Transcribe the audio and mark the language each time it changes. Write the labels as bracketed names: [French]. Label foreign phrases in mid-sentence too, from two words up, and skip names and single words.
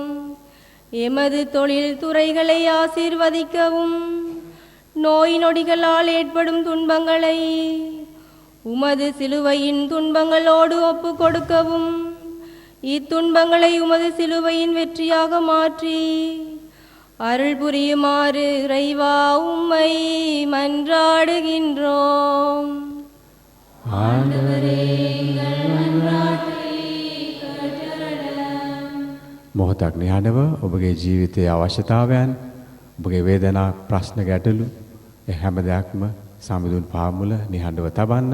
[Tamil] எமது தொழில் துறைகளை ஆசீர்வதிக்கவும், நோய் நொடிகளால் ஏற்படும் துன்பங்களை உமது சிலுவையின் துன்பங்களோடு ஒப்பு கொடுக்கவும், இத்துன்பங்களை உமது சிலுவையின் வெற்றியாக மாற்றி அருள் புரியுமாறு இறைவா உம்மை மன்றாடுகின்றோம். [Sinhala] මොහොතක් නිහඬව ඔබගේ ජීවිතයේ අවශ්‍යතාවයන්, ඔබගේ වේදනා, ප්‍රශ්න ගැටලු හැම දෙයක්ම සමිඳුන් පාමුල නිහඬව තබන්න.